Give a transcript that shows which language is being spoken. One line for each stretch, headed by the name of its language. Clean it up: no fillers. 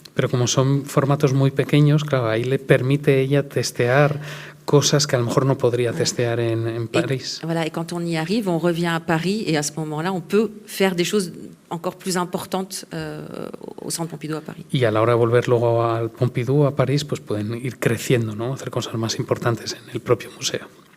Spanish: Pero como son formatos muy pequeños, claro, ahí le permite ella testear cosas que a lo mejor no podría testear en París.
French: Voilà, et quand on y arrive, on revient à Paris et à ce moment-là, on peut faire des choses encore plus importantes au Centre Pompidou à Paris.
Spanish: Y a la hora de volver luego al Pompidou, a París, pues pueden ir creciendo, ¿no? Hacer cosas más importantes en el propio museo.